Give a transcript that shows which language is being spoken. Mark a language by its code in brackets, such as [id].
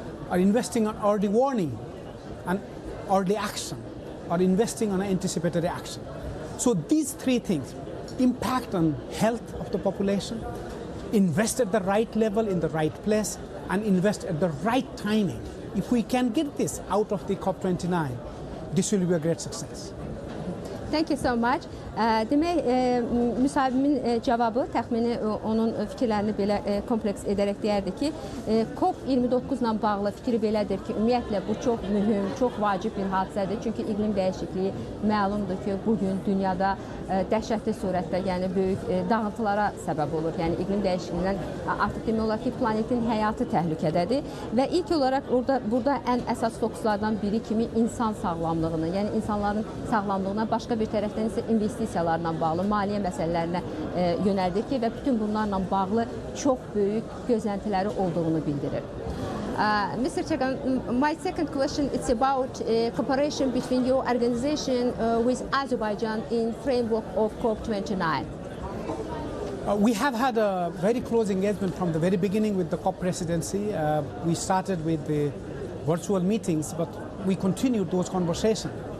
[en] Or investing on early warning and early action, or investing on anticipatory action. So these three things: impact on health of the population, invest at the right level in the right place, and invest at the right timing. If we can get this out of the COP29, this will be a great success. Thank you so much. [az] Demək, müsahibimin cavabı təxmini onun fikirlərini belə kompleks edərək deyərdi ki, COP29 ilə bağlı fikri belədir ki, ümumiyyətlə bu çox mühüm, çox vacib bir hadisədir. Çünki iqlim dəyişikliyi məlumdur ki, bugün dünyada dəhşətli surətdə, yəni böyük dağıntılara səbəb olur. Yəni iqlim dəyişikliyindən artıq demək olar ki, planetin həyatı təhlükədədir və ilk olaraq burada ən əsas fokuslardan biri kimi insan sağlamlığını, yəni insanların sağlamlığına, başqa bir tərəfdən isə investisiyalarla bağlı, maliyyə məsələlərinə yönəldir ki, və bütün bunlarla bağlı çox böyük gözləntiləri olduğunu bildirir. [en] Mr. Chagan, my second question is about cooperation between your organization with Azerbaijan in framework of COP29. We have had a very close engagement from the very beginning with the COP presidency. We started with the virtual meetings, but we continued those conversations.